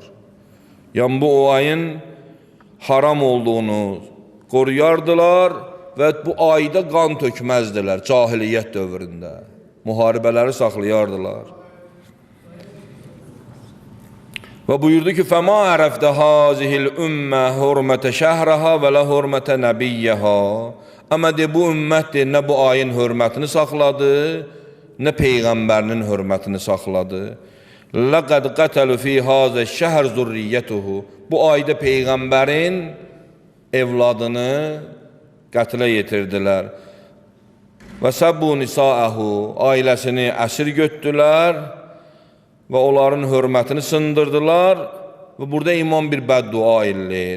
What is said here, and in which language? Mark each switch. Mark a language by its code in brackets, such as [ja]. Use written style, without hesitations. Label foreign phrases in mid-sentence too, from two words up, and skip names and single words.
[az] Yəni, bu ayın haram olduğunu qoruyardılar və bu ayda qan tökməzdilər cahiliyyət dövründə. Müharibələri saxlayardılar. Və buyurdu ki, [ar] فَمَا عَرَفْتَ هَذِهِ الْأُمَّةِ هُرْمَةَ شَهْرَهَا وَلَا هُرْمَةَ نَبِيَّهَا. [az] Amma bu ümmət nə bu ayın hörmətini saxladı, nə Peyğəmbərinin hörmətini saxladı. [ar] لَقَدْ قَتَلُ فِي هَذَا الشَّهْرِ زُرِّيَّتُهُ. [az] Bu ayda Peyğəmbərin evladını qətlə yetirdilər. Və [ar] سبوا نساءه, [az] ailəsini əsir götdülər və onların hörmətini sındırdılar və burada imam bir bəddua eləyir.